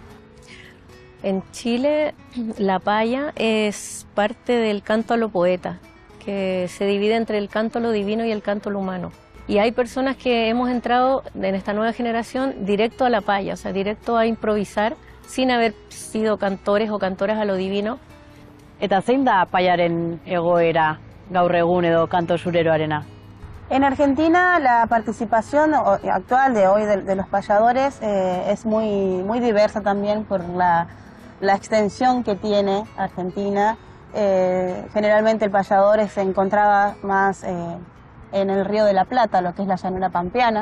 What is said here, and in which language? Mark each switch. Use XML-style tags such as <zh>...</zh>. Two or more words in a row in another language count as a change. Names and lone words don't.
<es>En Chile la paya es parte del canto a lo poeta, que se divide entre el canto a lo divino y el canto a lo humano. Y hay personas que hemos entrado en esta nueva generación directo a la paya, o sea, directo a improvisar sin haber sido cantores o cantoras a lo divino.</es> <eu>Eta zein da paiaren egoera gaur egun edo kanto sureroarena?</eu> <es>En Argentina la participación actual de hoy de los payadores es muy diversa también por la extensión que tiene Argentina. Generalmente el payador se encontraba más en el Río de la Plata, lo que es la llanura pampeana.</es>